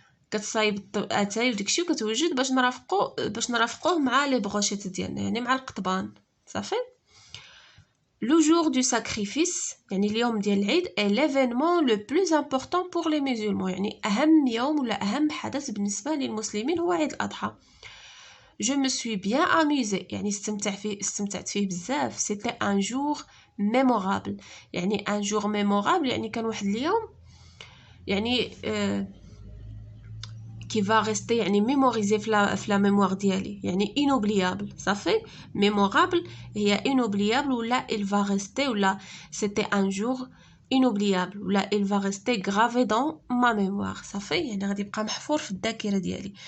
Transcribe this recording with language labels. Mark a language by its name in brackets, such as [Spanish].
[Arabic] كتصايب اتاي وداكشي وكتوجد باش نرافقوه مع لي بروشيت ديالنا يعني مع القطبان. صافي [French] Le jour du sacrifice [Arabic] يعني اليوم ديال العيد [French] est l'événement le plus important pour les musulmans [Arabic] يعني أهم يوم ولا أهم حدث بالنسبة للمسلمين هو عيد الأضحى. [French] Je me suis bien amusée [Arabic] يعني استمتعت فيه بزاف. [French] C'était un jour mémorable يعني un jour mémorable [Arabic] يعني كان واحد اليوم يعني [French] qui va rester يعني mémorisé في la mémoire ديالي يعني inoubliable. صافي mémorable هي inoubliable ولا il va rester ولا c'était un jour inoubliable ولا il va rester gravé dans ma mémoire. [Arabic] صافي يعني غادي يبقى محفور في الذاكرة ديالي.